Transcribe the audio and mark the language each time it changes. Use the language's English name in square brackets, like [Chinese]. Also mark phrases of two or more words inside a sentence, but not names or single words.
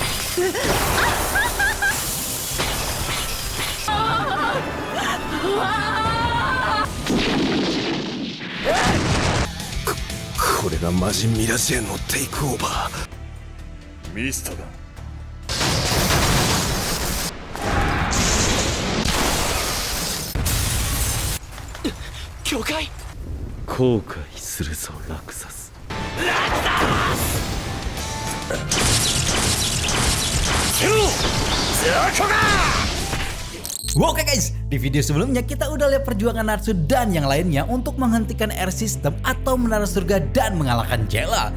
[Japanese] これがマジミラジェンのテイクオーバー。ミストだ。境界。後悔するぞラクサス。 [Indonesian] Oke guys, di video sebelumnya kita udah lihat perjuangan Natsu dan yang lainnya untuk menghentikan Air System atau Menara Surga dan mengalahkan Jella.